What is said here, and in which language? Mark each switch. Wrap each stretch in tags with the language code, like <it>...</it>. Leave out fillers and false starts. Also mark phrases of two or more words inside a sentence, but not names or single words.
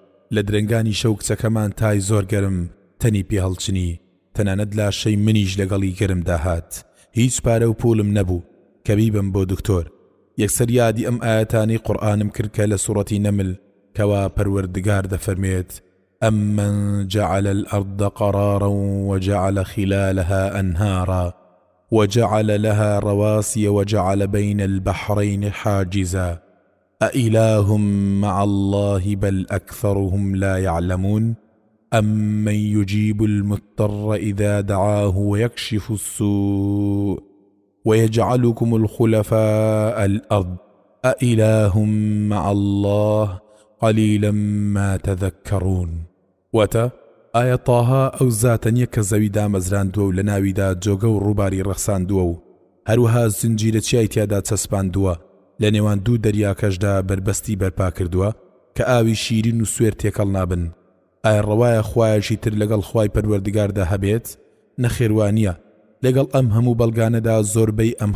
<ckb>لە درنگانی شەو کچەکەمان تای زۆر گەرم تەنی پێ هەڵچنی تەنانەت لاشەی منیش لەگەڵی گەرم داهات هیچ پارە و پوڵم نەبوو کە بیبم بۆ دکتۆر یەکسەر یادی ئەم ئاەتانی قورئانم کرد کە لە سوڕەتی نەمل کەوا پەروەردگار دەفەرمێت</ckb> <ar>أَمَّنْ جَعَلَ الْأَرْضَ قَرَارًا وَجَعَلَ خِلَالَهَا أَنْهَارًا وَجَعَلَ لَهَا رَوَاسِيَ وَجَعَلَ بَيْنَ الْبَحْرَيْنِ حَاجِزًا أَإِلَٰهٌ مَّعَ اللَّهِ بَلْ أَكْثَرُهُمْ لَا يَعْلَمُونَ أَمَّنْ يُجِيبُ الْمُضْطَرَّ إِذَا دَعَاهُ وَيَكْشِفُ السُّوءَ وَيَجْعَلُكُمُ الْخُلَفَاءَ الْأَرْضِ أَإِلَٰهٌ مَّعَ اللَّهِ قَلِيلًا مَا تَذَكَّرُونَ واتە</ar> <ckb>ئایا تاها ئەو زاتە نییە کە زەوی دامەزراندووە و لە ناویدا جۆگە و ڕووباری ڕەخساندووە و هەروەها زنجیرە چیای تیادا چەسپاندووە لە نێوان دوو دەریاکەشدا بربەستی بەرپا کردووە کە ئاوی شیرین و سوێر تێکەڵ نابن ئایا ڕەوایە خوایەکی تر لەگەڵ خوای پەروەردگاردا هەبێت نەخێوانیە لەگەڵ ئەم هەموو بەڵگانەدا زۆربەی ئەم</ckb>